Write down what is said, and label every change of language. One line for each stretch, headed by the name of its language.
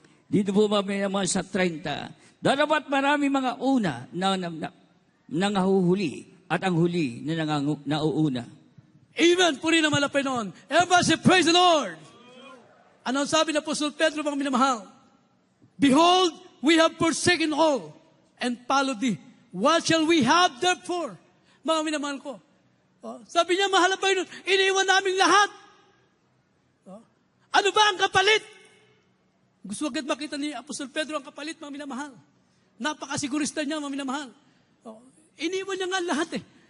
Filipino: Dito po naman sa 30, darapat marami mga una na nangahuhuli at ang huli na nauuna. Amen. Puri naman ang Panginoon.
English: Everybody say, praise the Lord.
Filipino: Ano ang sabi ng Apostol Pedro, mga minamahal?
English: Behold, we have forsaken all and followed thee. What shall we have therefore?
Filipino: Mga minamahal ko. Sabi niya, mahal ang Panginoon, iniwan namin lahat. Ano ba ang kapalit? Gusto agad makita ni Apostol Pedro ang kapalit, mga minamahal. Napakasigurista niya, mga minamahal. Iniwan niya nga lahat eh.